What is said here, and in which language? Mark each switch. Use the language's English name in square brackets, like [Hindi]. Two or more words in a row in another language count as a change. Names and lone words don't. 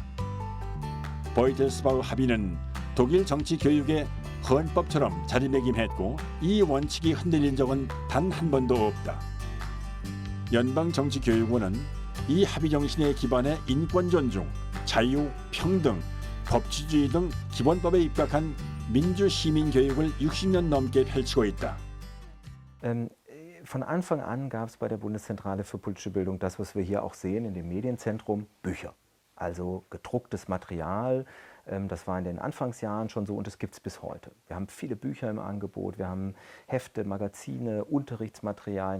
[Korean] 보이텔스바흐 합의는 독일 정치 교육의 헌법처럼 자리매김했고 이 원칙이 흔들린 적은 단 한 번도 없다. 연방정치교육원은 이 합의 정신에 기반해 인권 존중, 자유, 평등, 법치주의 등 기본법에 입각한 민주 시민 교육을 60년 넘게 펼치고 있다. [German] Von Anfang an gab es bei der Bundeszentrale für politische Bildung das, was wir hier auch sehen in dem Medienzentrum, Bücher. Also gedrucktes Material. Das war in den Anfangsjahren schon so und das gibt es bis heute. Wir haben viele Bücher im Angebot, wir haben Hefte, Magazine, Unterrichtsmaterialien.